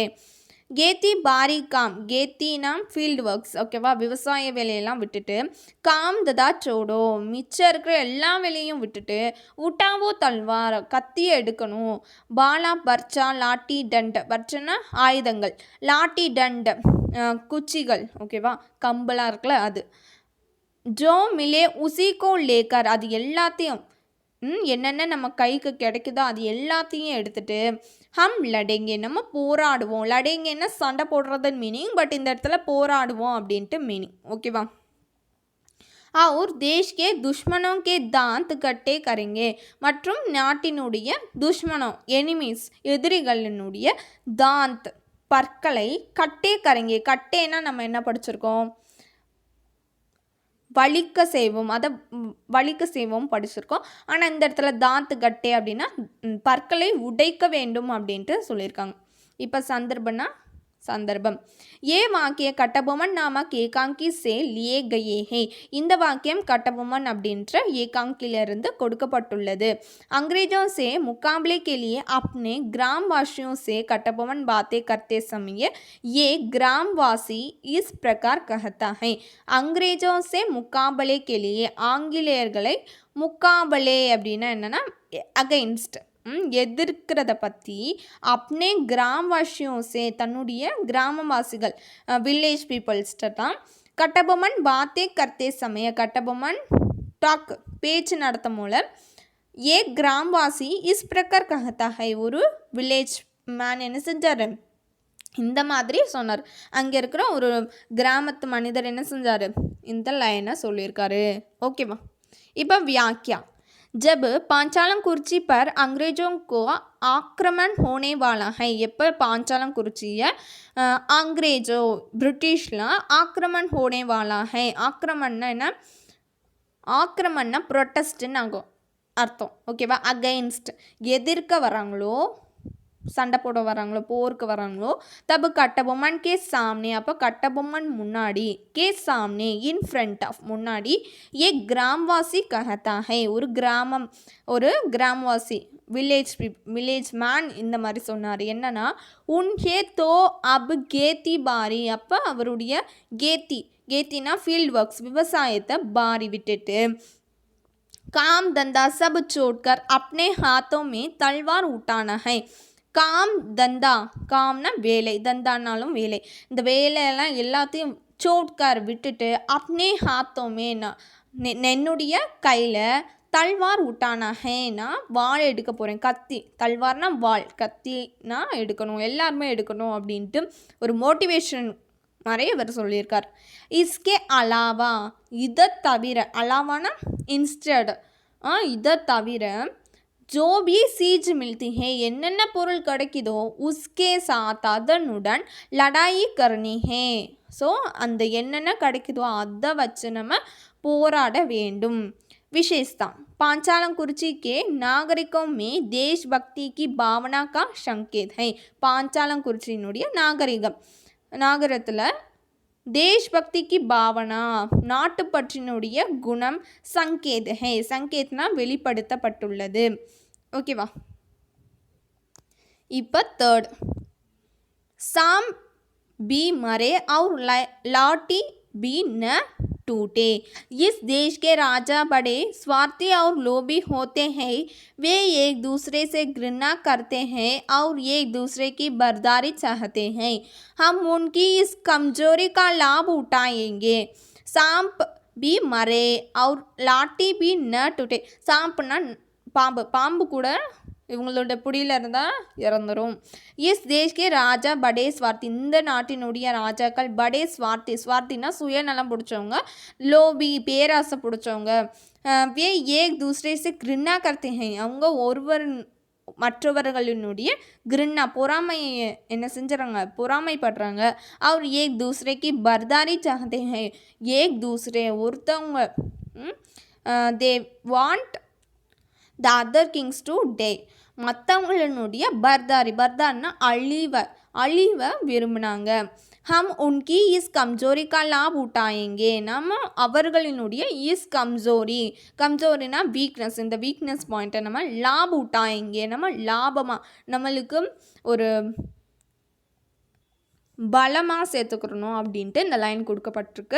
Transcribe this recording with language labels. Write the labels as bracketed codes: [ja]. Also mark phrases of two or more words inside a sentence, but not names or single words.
[hi] खेती बाड़ी काम, [ta] கேத்தினா [en] field works, [ta] ஓகேவா, விவசாய வேலையெல்லாம் விட்டுட்டு, [hi] काम धंधा छोड़ो, [ta] மிச்சம் இருக்கிற எல்லா வேலையும் விட்டுட்டு, [hi] उठाओ तलवार, [ta] கத்தியை எடுக்கணும், [hi] भाला बरछा लाठी डंड, [ta] பர்ச்சனா ஆயுதங்கள், [hi] लाठी डंड [ta] குச்சிகள், ஓகேவா, கம்பலாக இருக்குல்ல அது, [hi] जो मिले उसी को लेकर, [ta] அது எல்லாத்தையும் என்னென்ன நம்ம கைக்கு கிடைக்குதோ அது எல்லாத்தையும் எடுத்துகிட்டு, [hi] हम लड़ेंगे, [ta] நம்ம போராடுவோம். லடேங்கன்னா சண்டை போடுறதுன்னு மீனிங், பட் இந்த இடத்துல போராடுவோம் அப்படின்ட்டு மீனிங், ஓகேவா. [hi] और देश के दुश्मनों के दांत खट्टे करेंगे [ta] மற்றும் நாட்டினுடைய துஷ்மனோ எனிமீஸ் எதிரிகளினுடைய தாந்த் பற்களை [hi] खट्टे करेंगे. [ta] கட்டேன்னா நம்ம என்ன படிச்சிருக்கோம், வலிக்க செய்வோம், அதை வலிக்க செய்வோம் படிச்சிருக்கோம். ஆனால் இந்த இடத்துல [hi] दांत खट्टे [ta] அப்படின்னா பற்களை உடைக்க வேண்டும் அப்படின்ட்டு சொல்லியிருக்காங்க. இப்போ சந்தர்ப்பம்னா சந்தர்ப்பம். [hi] ये वाक्य कटबोमन नामक एकांकी से लिए गए हैं. [ta] இந்த வாக்கியம் கட்டபொம்மன் அப்படின்ற ஏகாங்கிலிருந்து கொடுக்கப்பட்டுள்ளது. [hi] अंग्रेजों से मुकाबले के लिए अपने ग्रामवासियों से कटबोमन बातें करते समय ये ग्रामवासी इस प्रकार कहता है. अंग्रेजों से मुकाबले के लिए [ta] ஆங்கிலேயர்களை முக்காபலே அப்படின்னா என்னன்னா அகைன்ஸ்ட் எதிர்க்கிறத பற்றி அப்னே கிராமவாசியும் சே தன்னுடைய கிராமவாசிகள் [en] village peoples [ta] தான் கட்டபொம்மன் [hi] बातें करते समय [ta] கட்டபொம்மன் டாக் பேச்சு நடத்த மூலம் [hi] ये ग्रामवासी इस प्रकार कहता है [ta] ஒரு [en] village man [ta] என்ன செஞ்சார் இந்த மாதிரி சொன்னார். அங்கே இருக்கிற ஒரு கிராமத்து மனிதர் என்ன செஞ்சார் இந்த லைனை சொல்லியிருக்காரு. ஓகேவா. இப்போ வியாக்கியா [hi] जब पांचालम कुर्ची पर अंग्रेज़ों को आक्रमण होने वाला है. [ta] எப்போ பாஞ்சாலம் குறிச்சியை अंग्रेज़ों பிரிட்டிஷில் ஆக்கிரமண் [hi] होने वाला है. [ta] ஆக்கிரமண்னா என்ன, ஆக்கிரமண்னா ப்ரொட்டஸ்ட்டுன்னு ஆகும் அர்த்தம். ஓகேவா. அகைன்ஸ்ட் எதிர்க்க வராங்களோ, சண்டை போட வராங்களோ, போருக்கு வராங்களோ, தப்பு கட்டபொம்மன் [hi] के सामने, [ta] அப்போ கட்டபொம்மன் முன்னாடி, [hi] के सामने [en] in front of [ta] முன்னாடி, [hi] ये ग्रामवासी कहता है [ta] ஒரு கிராமம், ஒரு கிராமவாசி [en] village man [ta] இந்த மாதிரி சொன்னார். [hi] என்னன்னா उन्हें तो अब खेती बाड़ी, [ta] அப்போ அவருடைய [hi] கேத்தினா [en] field works [hi] விவசாயத்தை பாரி விட்டுட்டு काम धंधा सब छोड़कर अपने हाथों में तलवार उठाना है. काम धंधा, [ta] காம்னா வேலை, தந்தானாலும் வேலை, இந்த வேலையெல்லாம் எல்லாத்தையும் சோட்கார் விட்டுட்டு [hi] अपने हाथों में [ta] என்னுடைய கையில் [hi] तलवार उठाना हेना [ta] வாள் எடுக்க போகிறேன். கத்தி, தல்வார்னா வாள், கத்தினா எடுக்கணும், எல்லாருமே எடுக்கணும் அப்படின்ட்டு ஒரு மோட்டிவேஷன் மாதிரி இவர் சொல்லியிருக்கார். [hi] इसके अलावा [ta] இதை தவிர, அலாவானா இன்ஸ்டட், இதை தவிர [hi] जो भी चीज मिलती है [ta] என்னென்ன பொருள் கிடைக்குதோ [hi] उसके साथ [ta] அதனுடன் [hi] लड़ाई करनी है. [ta] ஸோ அந்த என்னென்ன கிடைக்குதோ அதை வச்சு நம்ம போராட வேண்டும். [hi] विशेषता पांचालम कुर्ची के नागरिकों में देशभक्ति की भावना का संकेत है. [ta] पांचालम कुर्ச்சியினுடைய நாகரிகத்தில் தேஷ்பக்திக்கு பாவனா நாட்டுப்பற்றினுடைய குணம் [hi] संकेत है, [ta] சங்கேத்னா வெளிப்படுத்தப்பட்டுள்ளது. ஓகேவா. இப்போ [hi] தேர்ட் सांप भी मरे और लाठी भी न टूटे. इस देश के राजा बड़े स्वार्थी और लोभी होते हैं. वे एक दूसरे से घृणा करते हैं और एक दूसरे की बर्दारी चाहते हैं. हम उनकी इस कमजोरी का लाभ उठाएंगे. सांप भी मरे और लाठी भी न टूटे. [ta] सांपना பாம்பு, பாம்பு கூட இவங்களோட பிடியில் இருந்தால் இறந்துடும். [hi] इस देश के राजा बड़े स्वार्थी, [ta] இந்த நாட்டினுடைய ராஜாக்கள் [hi] बड़े स्वार्थी, [ta] ஸ்வார்த்தினா சுயநலம் பிடிச்சவங்க, லோபி பேராசை பிடிச்சவங்க, [hi] वे एक दूसरे से घृणा करते हैं, [ta] அவங்க ஒருவர் மற்றவர்களினுடைய கிருண்ணா பொறாமையை என்ன செஞ்சுறாங்க, பொறாமைப்படுறாங்க. அவர் [hi] एक दूसरे की बर्दारी चाहते हैं, एक दूसरे [ta] ஒருத்தவங்க [en] they want the other kings to die, [ta] மற்றவங்களினுடைய பர்தாரினா அழிவை விரும்பினாங்க. [hi] हम उनकी इस कमजोरी का लाभ उठाएंगे, [ta] நம்ம அவர்களினுடைய இஸ் கம்ஜோரினா வீக்னஸ், இந்த [en] weakness point [ta] நம்ம [hi] लाभ उठाएंगे [ta] நம்ம லாபமாக நம்மளுக்கு ஒரு பலமாக சேர்த்துக்கிறணும் அப்படின்ட்டு இந்த லைன் கொடுக்கப்பட்டிருக்கு.